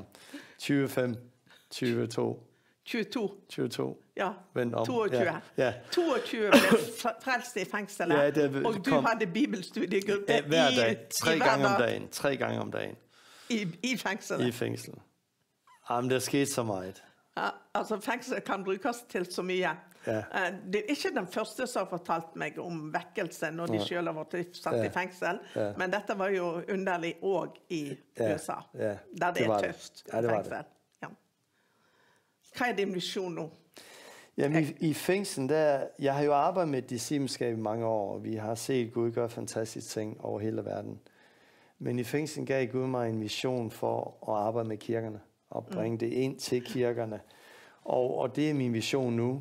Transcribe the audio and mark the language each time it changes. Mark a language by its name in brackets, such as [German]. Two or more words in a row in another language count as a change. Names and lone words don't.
[Danish] 25, 22. 22. Ja, vend om. 22. Ja. 22 blev frelst i fængslet, og du havde bibelstudiegruppe hver dag. 3 gange om dagen. I fængslet? I fængsel. Jamen, der skete så meget. [Norwegian] Ja, altså fængsel kan brukes til så mye. Ja. Det er ikke den første som har fortalt meg om vekkelse når de selv har vært satt i fengsel, men dette var jo underlig også i USA, der det er tøft i fengsel. [Danish] Hvad er din vision nu? Jamen, i fængslen, jeg har jo arbejdet med discipleskab i mange år, og vi har set Gud gøre fantastiske ting over hele verden. Men i fængslen gav Gud mig en vision for at arbejde med kirkerne, og bringe det ind til kirkerne. Og det er min vision nu.